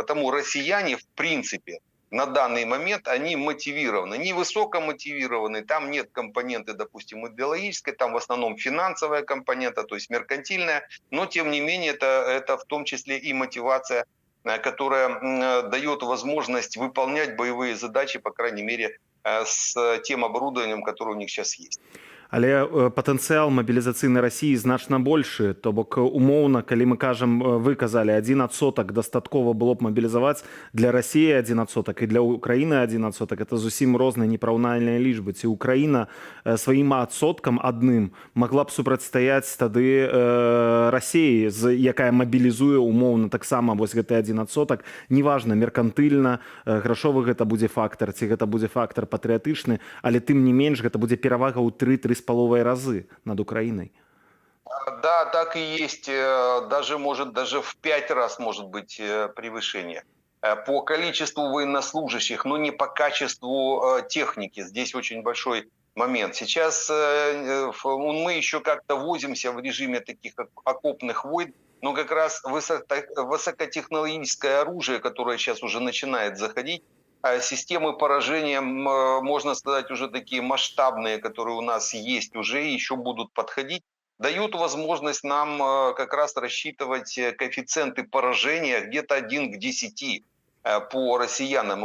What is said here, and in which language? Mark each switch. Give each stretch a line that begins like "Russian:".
Russian: Потому россияне, в принципе, на данный момент они мотивированы, не высоко мотивированы, там нет компоненты, допустим, идеологической, там в основном финансовая компонента, то есть меркантильная, но тем не менее это в том числе и мотивация, которая дает возможность выполнять боевые задачи, по крайней мере, с тем оборудованием, которое у них сейчас есть.
Belarusian: Але патэнцыял мабілізацыйнай Расіі значна большы, то бок умоўна, калі мы кажам, вы казалі 1% дастаткова было б мабілізаваць, для Расіі 1% і для Украіны 1%, это зусім розныя непараўнальныя лічбы. Ці Украіна сваім адсоткам адным магла б супрацьстаяць тады Расіі, якая мабілізуе умоўна таксама вось гэты 1%, неважна, меркантыльна, грашовы гэта будзе фактар, ці гэта будзе фактар патрыятычны, але тым не менш гэта будзе перавага ў 3-3,5 разы
Russian: над Украиной. Да, так и есть. Даже в 5 раз может быть превышение. По количеству военнослужащих, но не по качеству техники. Здесь очень большой момент. Сейчас мы еще как-то возимся в режиме таких окопных войн, но как раз высокотехнологическое оружие, которое сейчас уже начинает заходить, системы поражения, можно сказать, уже такие масштабные, которые у нас есть уже и еще будут подходить, дают возможность нам как раз рассчитывать коэффициенты поражения где-то 1 к 10 по россиянам.